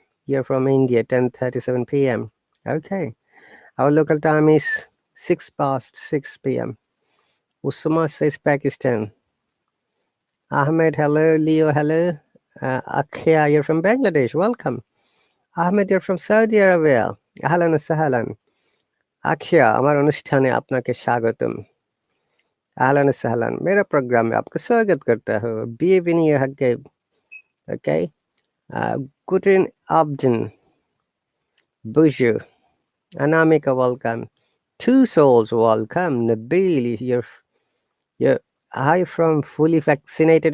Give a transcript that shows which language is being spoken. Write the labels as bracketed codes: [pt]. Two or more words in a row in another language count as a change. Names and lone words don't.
[en] You're from India. 10:37 p.m. Okay. Our local time is 6 past 6 p.m. Usama says Pakistan. Ahmed, hello. Leo, hello. Akhya, you're from Bangladesh. Welcome. Ahmed, you're from Saudi Arabia. [ar] أهلاً سهلاً. [bn] Akhya, আমার অনুষ্ঠানে আপনাকে স্বাগতম। [ar] أهلاً سهلاً. [hi] मेरा प्रोग्राम में आपका स्वागत करता हूँ। [de] Bienvenue Hagge. Okay. Guten Abend. [en] Bonjour. Anamika, welcome. Two souls, welcome. Nabil, you're hi from fully vaccinated.